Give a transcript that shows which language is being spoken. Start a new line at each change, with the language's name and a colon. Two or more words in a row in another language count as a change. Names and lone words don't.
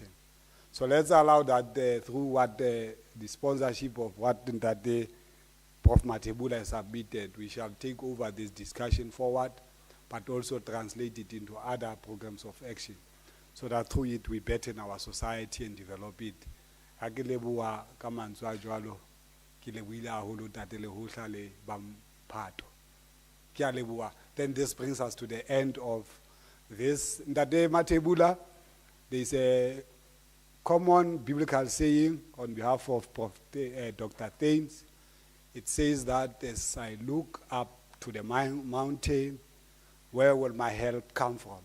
English: So let's allow that through what the sponsorship of what that day Prof. Matebula has submitted, we shall take over this discussion forward, but also translate it into other programs of action, so that through it we better our society and develop it.
Southern Sotho: Ha ke leboha ka mantswe a jwalo, ke lebohile haholo Ntate Lehohla le Bamphato. Ke a leboha.
English: Then this brings us to the end of this. Ntate Matebula, there is a common biblical saying on behalf of Dr. Thames. It says that as I look up to the mountain, where will my help come from?